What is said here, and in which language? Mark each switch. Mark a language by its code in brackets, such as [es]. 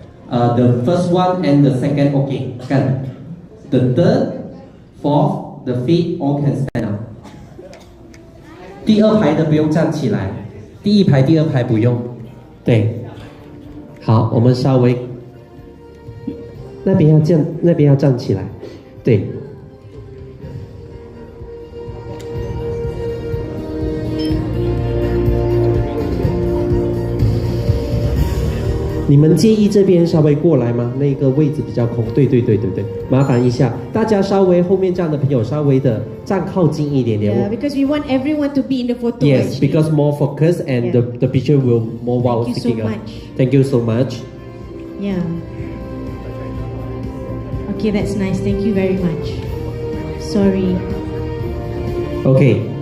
[en] The first one and the second, okay, kan. The third, fourth, the fifth, all can stand up. [zh] 第二排的不用站起来，第一排、第二排不用。对，好，我们稍微那边要站，那边要站起来。对。你们介意这边稍微过来吗？那个位置比较空。对，麻烦一下，大家稍微后面站的朋友稍微的站靠近一点点。 [en] Yeah, because we want everyone to be in the photo. Yes, actually. because more focus and the picture will more wow sticking up. Thank you so much. Yeah. Okay, that's nice. Thank you very much. Sorry. Okay.